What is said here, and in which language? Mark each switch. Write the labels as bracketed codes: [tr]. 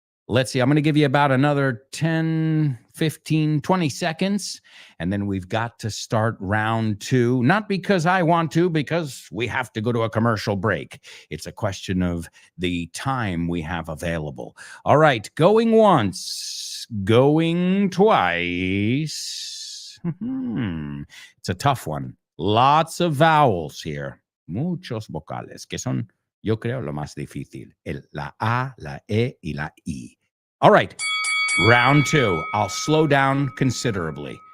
[en] Let's see, I'm going to give you about another 10, 15, 20 seconds, and then we've got to start round two. Not because I want to, because we have to go to a commercial break. It's a question of the time we have available. All right, going once, going twice. It's a tough one. Lots of vowels here. [es] Muchos vocales, que son, yo creo, lo más difícil. La A, la E, y la I. [en] All right, round two. I'll slow down considerably.